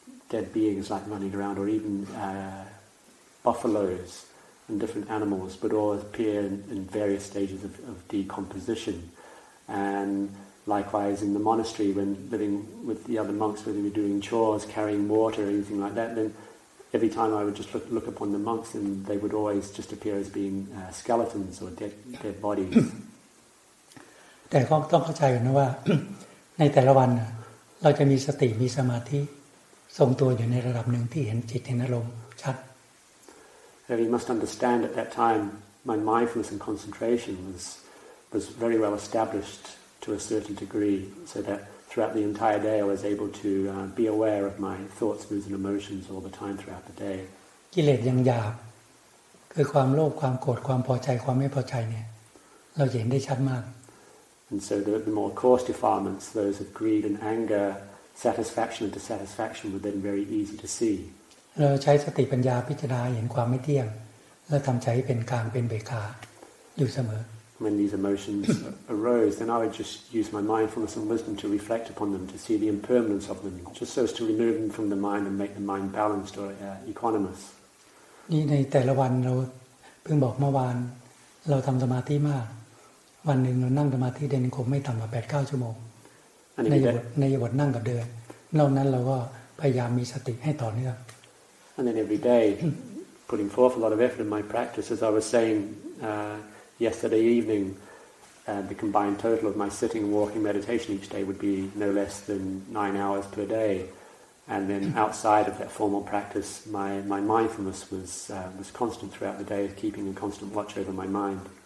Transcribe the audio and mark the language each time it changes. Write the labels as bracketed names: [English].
[English] dead beings like running around, or even buffaloes and different animals would all appear in various stages of decomposition. And likewise in the monastery, when living with the other monks, whether we were doing chores, carrying water, or anything like that, then every time I would just look upon the monks, and they would always just appear as being skeletons or dead bodies. [Thai] แต่ก็ต้องเข้าใจกันนะว่า ในแต่ละวันเราจะมีสติมีสมาธิทรงตัวอยู่ในระดับหนึ่งที่เห็นจิตเห็นอารมณ์ชัด [English] You must understand at that time my mindfulness and concentration was very well established to a certain degree, so that throughout the entire day I was able to be aware of my thoughts, moods and emotions all the time throughout the day. [Thai] กิเลสยังหยาบคือความโลภความโกรธความพอใจความไม่พอใจเนี่ยเราเห็นได้ชัดมาก [English] And so the more coarse defilements, those of greed and anger, satisfaction and dissatisfaction, were then very easy to see. [Thai] เราใช้สติปัญญาพิจารณาเห็นความไม่เที่ยงและทำใจให้เป็นกลางเป็นเบกขาอยู่เสมอ [English] When these emotions arose, then I would just use my mindfulness and wisdom to reflect upon them, to see the impermanence of them, just so as to remove them from the mind and make the mind balanced or equanimous. [Thai] นี่ในแต่ละวันเราเพิ่งบอกเมื่อวานเราทำสมาธิมากวันหนึ่งเรานั่งสมาธิเดินคงไม่ต่ำกว่า 8-9 ชั่วโมงในบทนั่งกับเดินนอกนั้นเราก็พยายามมีสติให้ต่อเนื่อง [English] And then every day, putting forth a lot of effort in my practice, as I was saying yesterday evening, the combined total of my sitting and walking meditation each day would be no less than 9 hours per day. And then outside of that formal practice, my mindfulness was constant throughout the day, keeping a constant watch over my mind.